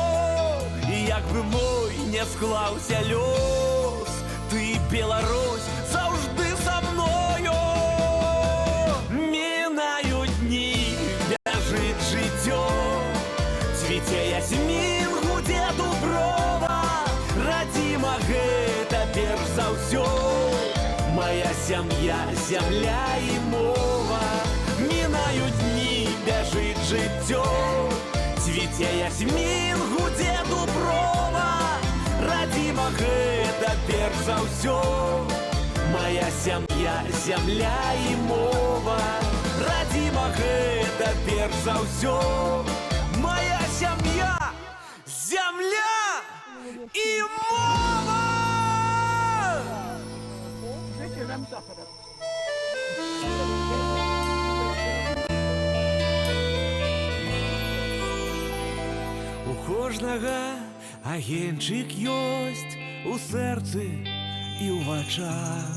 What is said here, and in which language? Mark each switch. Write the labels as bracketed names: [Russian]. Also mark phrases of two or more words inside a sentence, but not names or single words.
[Ukrainian] І якби мой не склався лёс, ты, Беларусь, завжди со мною. Минають дні, бяжить життё, цвіце ясмін, гуде дуброва, родима [Belarusian] гэта перш за ўсё. [Russian] Моя семья, земля и мова. [Ukrainian] Минают дни, бяжить життё, цвіце ясмін, гуде дуброва, родима [Belarusian] гэта перш за ўсё. [Russian] Моя семья, земля и мова. [Belarusian] Родима гэта перш за ўсё. [Russian] Моя семья, земля и мова. [Belarusian] У кожнага агеньчык ёсць у сэрцы і ў вачах.